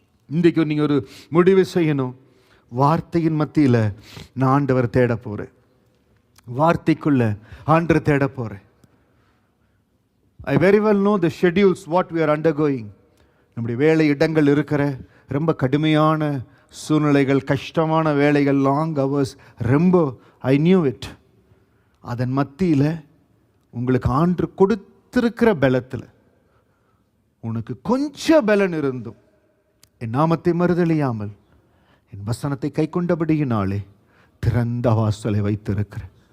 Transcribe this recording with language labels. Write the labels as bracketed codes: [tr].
[ta] இன்றைக்கு நீங்க ஒரு முடிவு செய்யணும். வார்த்தையின் மத்தியில நான் ஆண்டவர் தேட போறேன், வார்த்தைக்குள்ள ஆண்டவர் தேட போறேன். [en] I very well know the schedules what we are undergoing. [ta] நம்முடைய வேலை இடங்கள் இருக்கிற ரொம்ப கடுமையான சூழ்நிலைகள், கஷ்டமான வேலைகள், லாங் ஹவர்ஸ், ரொம்ப [en] I knew it. [ta] அதன் மத்தியில் உங்களுக்கு ஆண்டு கொடுத்திருக்கிற பலத்தில் உனக்கு கொஞ்சம் பலன் இருந்தும் என் நாமத்தை மறுதலியாமல் என் வசனத்தை கை கொண்டபடியினாலே திறந்த வாசலை வைத்திருக்கிறேன்.